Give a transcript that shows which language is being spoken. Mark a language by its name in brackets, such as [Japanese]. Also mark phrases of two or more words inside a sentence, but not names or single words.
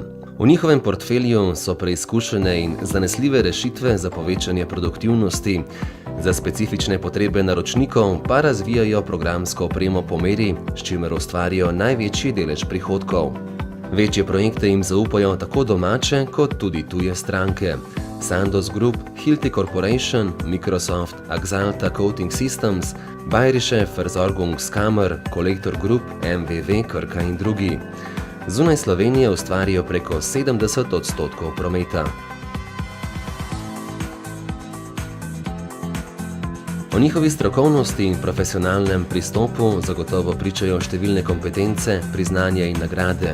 [Slovenian] V njihovem portfelju so preizkušene in zanesljive rešitve za povečanje produktivnosti. Za specifične potrebe naročnikov pa razvijajo programsko opremo po meri, s čimer ustvarijo največji delež prihodkov. Večje projekte jim zaupajo tako domače kot tudi tuje stranke. Sandoz Group, Hilti Corporation, Microsoft, Axalta Coating Systems, Bayerische Versorgungskammer, Collector Group, MVV, Krka in drugi. Zunaj Slovenije ustvarijo preko 70% prometa. O njihovi strokovnosti in profesionalnem pristopu zagotovo pričajo številne kompetence, priznanja in nagrade.